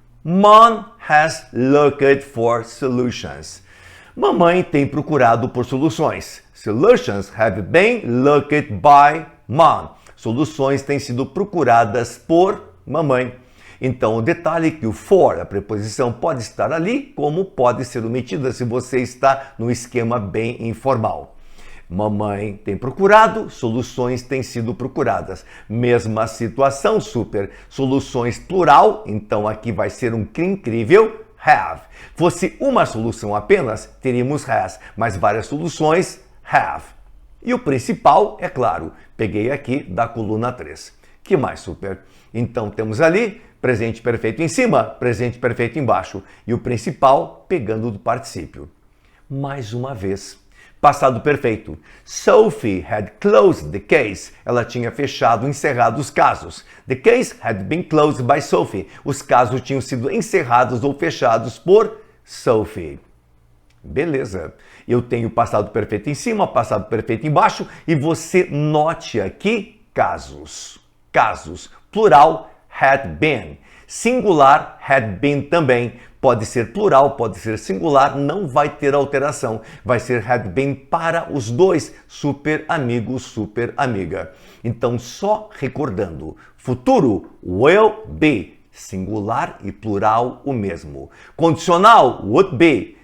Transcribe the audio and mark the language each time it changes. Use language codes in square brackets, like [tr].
[en] Mom has looked for solutions. [pt] Mamãe tem procurado por soluções. [en] Solutions have been looked by mom. [pt] Soluções têm sido procuradas por mamãe. Então, o detalhe é que o for, a preposição, pode estar ali, como pode ser omitida se você está no esquema bem informal. Mamãe tem procurado, soluções têm sido procuradas. Mesma situação, super. Soluções plural, então aqui vai ser um incrível have. Fosse uma solução apenas, teríamos has, mas várias soluções, have. E o principal, é claro, peguei aqui da coluna 3. Que mais, super? Então, temos ali presente perfeito em cima, presente perfeito embaixo. E o principal pegando do particípio. Mais uma vez. Passado perfeito. [en] Sophie had closed the case. [pt] Ela tinha fechado, encerrado os casos. [en] The case had been closed by Sophie. [pt] Os casos tinham sido encerrados ou fechados por Sophie. Beleza. Eu tenho passado perfeito em cima, passado perfeito embaixo. E você note aqui casos. Casos. Plural, had been. Singular, had been também. Pode ser plural, pode ser singular, não vai ter alteração. Vai ser had been para os dois, super amigo, super amiga. Então, só recordando, futuro, will be. Singular e plural o mesmo. Condicional, would be.